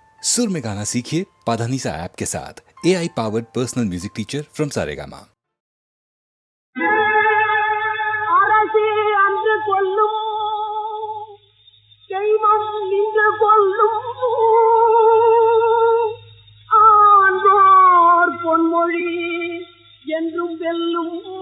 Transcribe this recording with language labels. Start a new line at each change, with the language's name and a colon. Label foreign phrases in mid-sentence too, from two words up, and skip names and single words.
Hindi: सुर में गाना सीखिए पाधानीसा ऐप के साथ।
English: AI powered personal music teacher from
Hindi: सारेगामा।
Tamil: அரசே அன்று கொல்லும் தெய்வம் நின்று கொல்லும் ஆன்றோர் பொன்மொழி என்றும் வெல்லும்